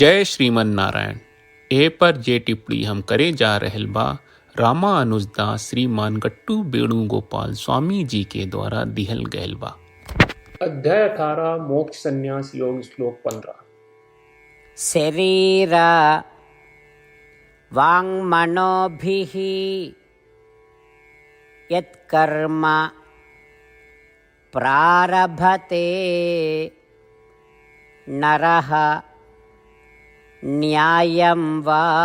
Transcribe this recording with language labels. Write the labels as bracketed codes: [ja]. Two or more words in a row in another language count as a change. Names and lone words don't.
[bho] जय श्रीमन नारायण। ए पर जे टिप्पणी हम करे जा रहल बा रामानुजदास श्रीमान गट्टू वेणुगोपाल स्वामी जी के द्वारा दिहल गयल बा। अध्याय 18 मोक्ष संन्यास योग श्लोक 15। [sa] शरीर वाङ्मनोभिः यत्कर्म प्रारभते नरः न्यायं वा